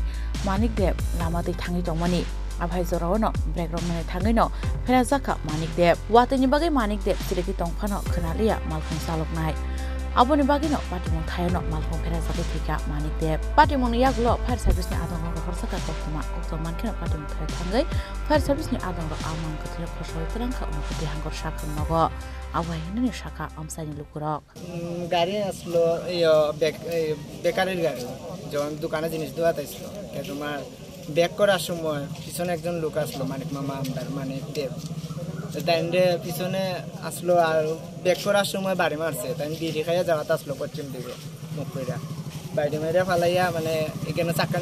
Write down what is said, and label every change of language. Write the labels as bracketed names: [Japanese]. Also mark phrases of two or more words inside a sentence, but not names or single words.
[Kok Borok] manik deb lamati thangi tongmani abhai zorawano background mane thangino ferazaka manik deb watini bagai manik deb sileki tongphano khanalia malkhung saloknai aboni bagino patimung thayono malkhung ferazaka thika manik deb patimung yaglo [English] fire service [Kok Borok] ni adongo khorsaka koktoman khena patimung thai thangai [English] fire service [Kok Borok] ni adongo amang kathile khosoi trangkha unukati hangor shakun nogo awai ni shaka amsani lukurok [Bangla] গাড়ি আসলো বেকারের গাড়ি যখন দোকানে জিনিস দেওয়া তাইছিল তোমার ব্যাক করার সময় পিছনে একজন লোক আসলো মানিক মামা আমদার মানে দেব তাই পিছনে আসলো আর ব্যাক করার সময় বাড়ি মারছে তাই বিড়ি খাইয়া যাওয়াতে আসলো পশ্চিম দিকে মুখ কইরা বাইরে মেরে ফালাইয়া মানে এখানে চাক্কার